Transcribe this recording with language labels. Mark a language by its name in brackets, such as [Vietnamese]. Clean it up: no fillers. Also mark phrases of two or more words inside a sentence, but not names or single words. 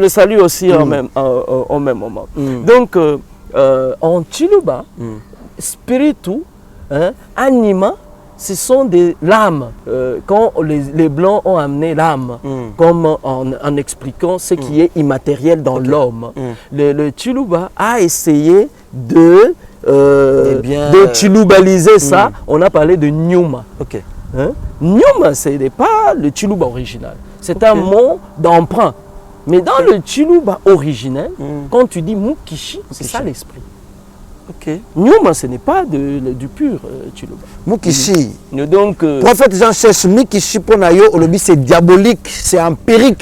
[French] Je le salue aussi au même moment. Donc, en Chiluba, spiritu, anima, ce sont des lames. Quand les Blancs ont amené l'âme, comme en expliquant ce qui est immatériel dans l'homme, le Chiluba a essayé de chilubaliser ça. On a parlé de Nyuma. Ok. Nyuma, ce n'est pas le Chiluba original. C'est un mot d'emprunt. Mais dans le Chiluba originel, quand tu dis Mukishi, c'est ça l'esprit. Ok. Nyuma, ce n'est pas du pur Chiluba. Mukishi. Donc, prophète Jean cherche Mikishi pour Nayo, au lobby c'est diabolique, c'est empirique.